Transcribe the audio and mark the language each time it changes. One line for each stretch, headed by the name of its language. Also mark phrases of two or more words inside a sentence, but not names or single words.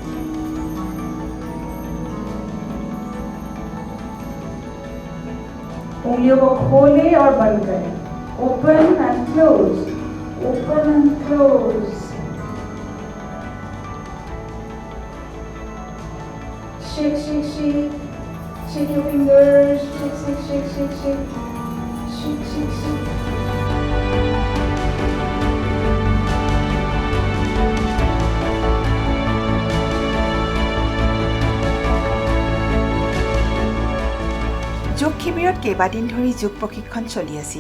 Hindi: उंगलियों को खोले और बंद करें,
English: open and close, open and close. shake shake shake, shake your fingers, shake shake shake shake shake, shake shake shake.
Assamese: যোগ শিবিৰত কেইবাদিন ধৰি যোগ প্ৰশিক্ষণ চলি আছিল।